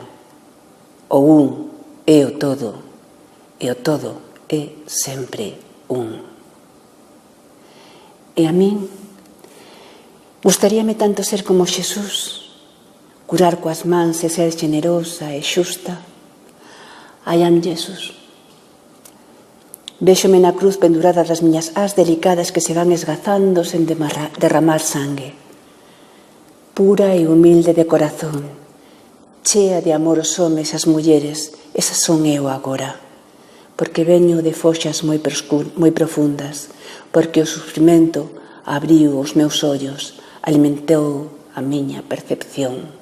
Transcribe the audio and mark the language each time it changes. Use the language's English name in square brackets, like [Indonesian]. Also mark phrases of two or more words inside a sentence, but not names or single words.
[Galician] O un é o todo, e o todo é sempre un. E a min gustaríame tanto ser como Xesús, curar coas mans e ser xenerosa e xusta. [English] I am Jesus. [Galician] Véxome na cruz pendurada das miñas ás delicadas que se van esgazando sen derramar sangue. Pura e humilde de corazón, chea de amor os homes e as mulleres, esas son eu agora, porque veño de foxas moi profundas, porque o sufrimento abriu os meus ollos, alimentou a miña percepción.